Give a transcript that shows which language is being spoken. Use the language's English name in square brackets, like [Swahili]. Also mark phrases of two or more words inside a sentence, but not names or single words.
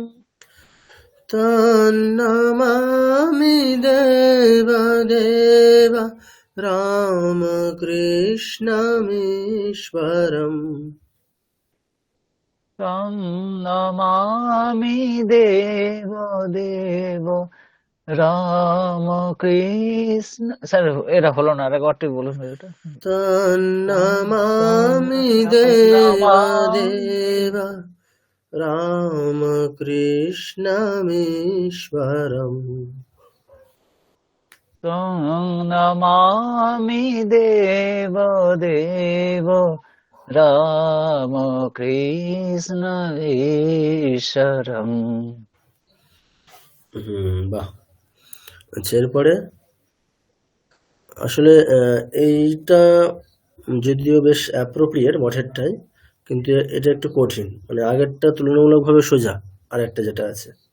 [Sanskrit] तन्नमामि देवदेव रामकृष्णमीश्वरम् तं नमामि দেব রামকৃষ্ণ। [Bangla] স্যার এরা হলো না, আর একবার বলুন এটা। [Sanskrit] तन्नमामि देवदेव रामकृष्णमीश्वरम् तं নমামি দেব রামকৃষ্ণ ঈশ্বরম। [Bangla] বাহ। আচ্ছা, এরপরে আসলে এইটা যদিও বেশ অ্যাপ্রোপ্রিয়েট মঠেরটাই, কিন্তু এটা একটু কঠিন, মানে আগেরটা তুলনামূলকভাবে সোজা আর একটা যেটা আছে।